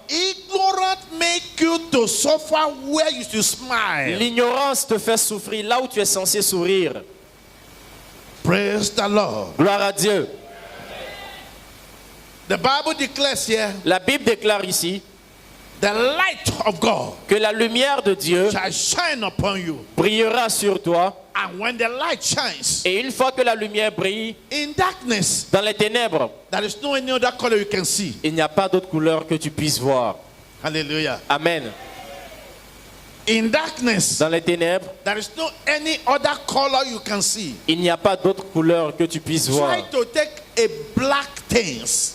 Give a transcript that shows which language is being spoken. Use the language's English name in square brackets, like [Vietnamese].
[English] Ignorant make you to suffer where you should smile. [French] L'ignorance te fait souffrir là où tu es censé sourire. [English] Praise the Lord. [French] Gloire à Dieu. [English] The Bible declares here [French] La Bible déclare ici [English] the light of God [French] que la lumière de Dieu [English] shall shine upon you. [French] brillera sur toi. [English] And when the light shines [French] Et une fois que la lumière brille [English] in darkness, [French] dans les ténèbres, [English] there is no any other color you can see. [French] il n'y a pas d'autre couleur que tu puisses voir. [English] Hallelujah. [French] Amen. [English] In darkness, [French] Dans les ténèbres, [English] there is no any other color you can see. [French] il n'y a pas d'autre couleur que tu puisses voir. [English] Try to take a black things